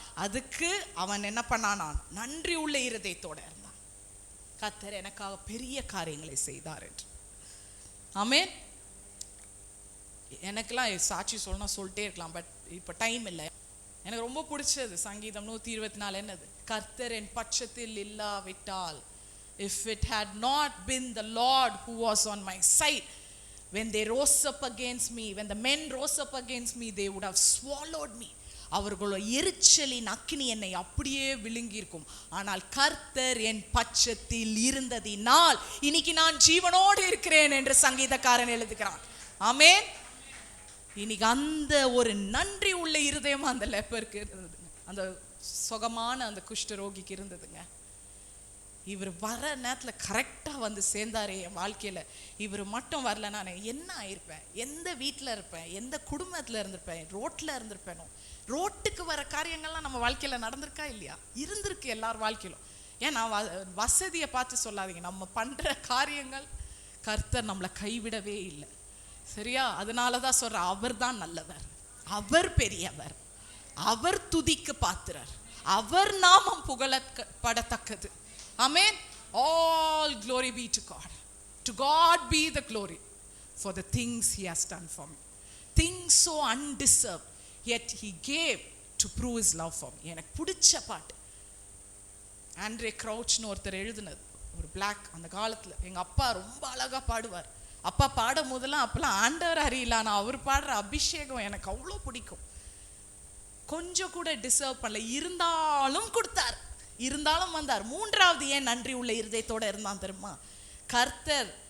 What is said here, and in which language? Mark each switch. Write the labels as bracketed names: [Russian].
[Tamil] அதுக்கு அவன் என்ன பண்ணானா? நன்றி உள்ள இருதயத்தோட இருந்தான். கர்த்தர் எனக்காக பெரிய காரியங்களை செய்தார் என்று. ஆமென். எனக்கெல்லாம் சாட்சி சொல்லணும் சொல்லிட்டே இருக்கலாம், பட் இப்போ டைம் இல்லை. எனக்கு ரொம்ப பிடிச்சது சங்கீதம் 124. என்னது? கர்த்தர் என் பட்சத்தில் இல்லாவிட்டால், [English] if it had not been the Lord who was on my side, when they rose up against me, when the men rose up against me, they would have swallowed me. [Tamil] அவர்களோட எரிச்சலின் அக்கினி என்னை அப்படியே விழுங்கி இருக்கும். ஆனால் கர்த்தர் என் பட்சத்தில் இருந்ததினால் இன்னைக்கு நான் ஜீவனோடு இருக்கிறேன் என்று சங்கீதக்காரன் எழுதுகிறான். ஆமென். இன்னைக்கு அந்த ஒரு நன்றி உள்ள இருதயம் அந்த லெப்பருக்கு இருந்ததுங்க, அந்த சுகமான அந்த குஷ்டரோகிக்கு இருந்ததுங்க. இவர் வர நேரத்துல கரெக்டா சேர்ந்தாரே என் வாழ்க்கையில. இவர் மட்டும் வரல, நான் என்ன ஆயிருப்பேன்? எந்த வீட்டுல இருப்பேன்? எந்த குடும்பத்துல இருந்திருப்பேன்? ரோட்ல இருந்திருப்பேனோ? ரோட்டுக்கு வர காரியங்கள்லாம் நம்ம வாழ்க்கையில நடந்திருக்கா இல்லையா? இருந்திருக்கு எல்லார் வாழ்க்கையிலும். ஏன்னா வசதியை பார்த்து சொல்லாதீங்க, நம்ம பண்ற காரியங்கள் கர்த்தர் நம்மளை கைவிடவே இல்லை. சரியா? அதனாலதான் சொல்ற, அவர் தான் நல்லவர், அவர் பெரியவர், அவர் துதிக்கு பாத்திரர், அவர் நாமம் புகழப்படத்தக்கது. [English] ஆமென். All glory be to God. To God be the glory for the things he has done for me. Things so undeserved, yet he gave to prove his love for me. [Tamil] எனக்கு பிடிச்ச பாட்டு ஆண்ட்ரே க்ரௌச்னு ஒருத்தர் எழுதுனது, ஒரு black. அந்த காலத்துல எங்க அப்பா ரொம்ப அழகா பாடுவார். அப்பா பாடும் போதெல்லாம் அப்பெல்லாம் ஆண்டவர் அறியல, ஆனால் அவர் பாடுற அபிஷேகம் எனக்கு அவ்வளோ பிடிக்கும். கொஞ்சம் கூட டிசர்வ் பண்ணல, இருந்தாலும் கொடுத்தார், இருந்தாலும் வந்தார். 3வது ஏன் நன்றி உள்ள இருதயத்தோட இருந்தான் தெரியுமா? கர்த்தர்